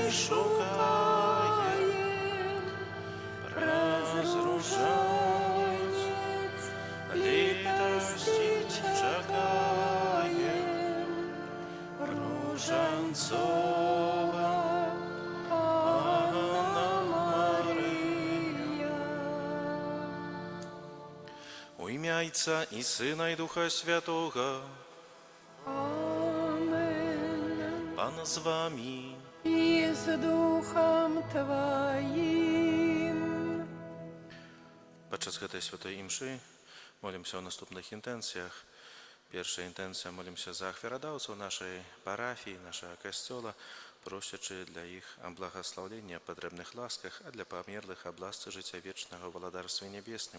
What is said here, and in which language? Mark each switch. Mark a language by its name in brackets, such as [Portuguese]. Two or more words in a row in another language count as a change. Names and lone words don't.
[Belarusian] шукаем, [Ukrainian] праз ружанець літості чекаєм. Ружанцова Панна Марія. У ім'я Отця і Сина і Духа Святого. Амен. Пан з вами. І з Духом Твоїм. [Belarusian] Падчас гэтай святой імшы молімся ў наступных інтэнцыях. Першая інтэнцыя, молімся за ахвярадаўцаў нашай парафіі, нашага касцёла, просячы для іх благаслаўлення, патрэбных ласках, а для памерлых абласцы жыцця вечнага ў валадарстве нябесным.